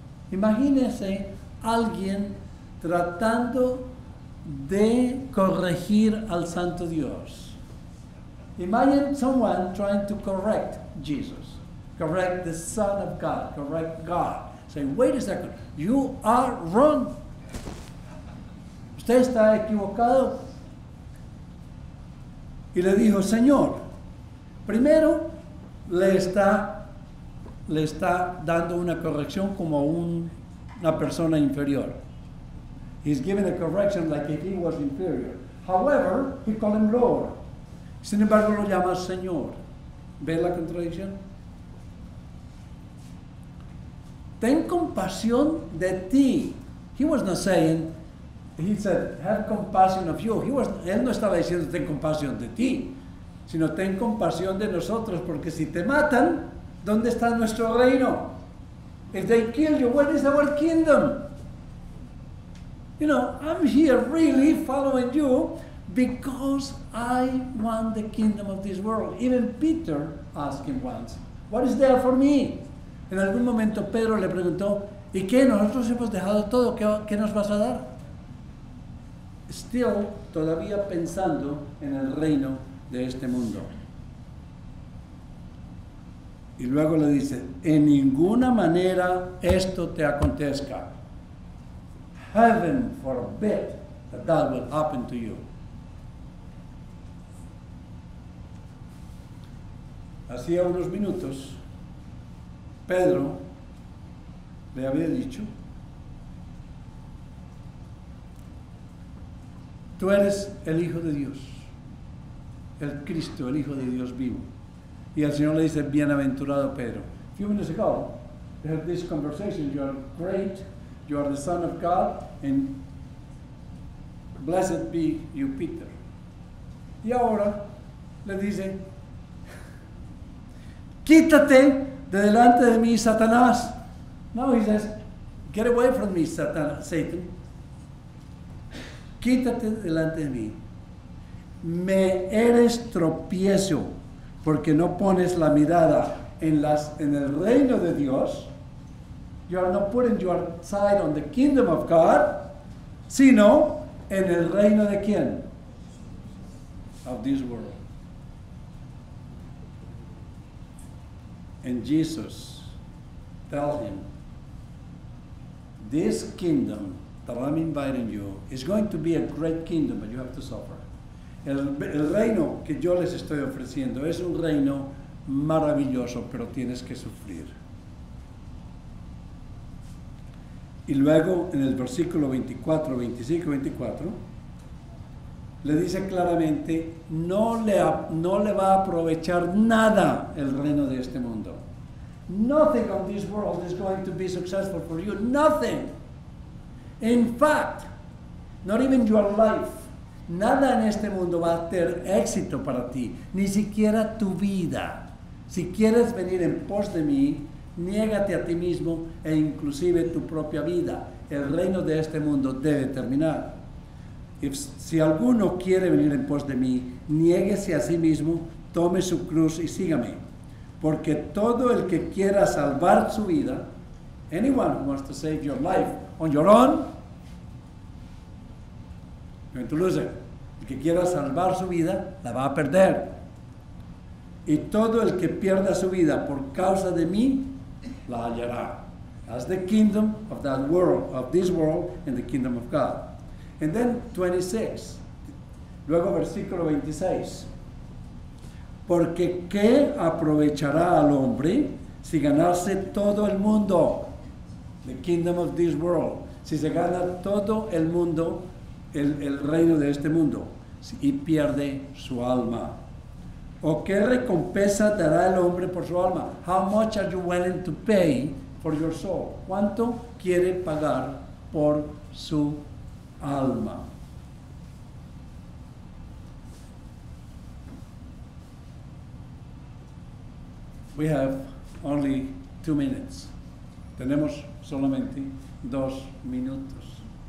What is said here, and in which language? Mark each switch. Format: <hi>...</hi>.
<es>Imagínese alguien tratando de corregir al Santo Dios.</es> <en>Imagine someone trying to correct Jesus, correct the Son of God, correct God. Say, wait a second, you are wrong.</en> <es>Usted está equivocado. Y le dijo, Señor, primero le está dando una corrección como una persona inferior.</es> <en>He's giving a correction like if he was inferior. However, he called him Lord.</en> <es>Sin embargo, lo llama Señor. ¿Ve la contradicción? Ten compasión de ti.</es> <en>He was not saying, he said, have compassion of you.</en> <es>Él no estaba diciendo, ten compasión de ti, sino ten compasión de nosotros, porque si te matan, ¿dónde está nuestro reino?</es> <en>If they kill you, where is our kingdom? You know, I'm here really following you because I want the kingdom of this world. Even Peter asked him once, what is there for me?</en> <es>En algún momento Pedro le preguntó, ¿y qué? Nosotros hemos dejado todo, ¿qué nos vas a dar? Still, todavía pensando en el reino de este mundo. Y luego le dice, en ninguna manera esto te acontezca.</es> <en>Heaven forbid that will happen to you.</en> <es>Hacía unos minutos, Pedro le había dicho, tú eres el Hijo de Dios, el Cristo, el Hijo de Dios vivo. Y el Señor le dice, bienaventurado Pedro.</es> <en>A few minutes ago, they had this conversation, you are great, you are the Son of God, and blessed be you, Peter.</en> <es>Y ahora le dice, quítate de delante de mí, Satanás.</es> <en>No, he says, get away from me, Satan.</en> <es>Quítate delante de mí. Me eres tropiezo, porque no pones la mirada en el reino de Dios.</es> <en>You are not putting your side on the kingdom of God,</en> <es>sino en el reino de quién?</es> <en>Of this world. And Jesus tells him, this kingdom that I'm inviting you is going to be a great kingdom, but you have to suffer.</en> <es>El reino que yo les estoy ofreciendo es un reino maravilloso, pero tienes que sufrir. Y luego en el versículo 24, 25 y 24, le dice claramente, no le va a aprovechar nada el reino de este mundo.</es> <en>Nothing of this world is going to be successful for you. Nothing. In fact, not even your life.</en> <es>Nada en este mundo va a tener éxito para ti, ni siquiera tu vida. Si quieres venir en pos de mí, niégate a ti mismo e inclusive tu propia vida. El reino de este mundo debe terminar. Si alguno quiere venir en pos de mí, niéguese a sí mismo, tome su cruz y sígame. Porque todo el que quiera salvar su vida,</es> <en>anyone who wants to save your life on your own, you're going to lose it.</en> <es>El que quiera salvar su vida, la va a perder. Y todo el que pierda su vida por causa de mí, la hallará.</es> <en>as the kingdom of that world, of this world, and the kingdom of God. And then 26,</en> <es>luego versículo 26. Porque ¿qué aprovechará al hombre si ganase todo el mundo?</es> <en>The kingdom of this world.</en> <es>Si se gana todo el mundo, el reino de este mundo, y pierde su alma. ¿O qué recompensa dará el hombre por su alma?</es> <en>How much are you willing to pay for your soul?</en> <es>¿Cuánto quiere pagar por su alma?</es> <en>We have only 2 minutes.</en> <es>Tenemos solamente 2 minutos.</es>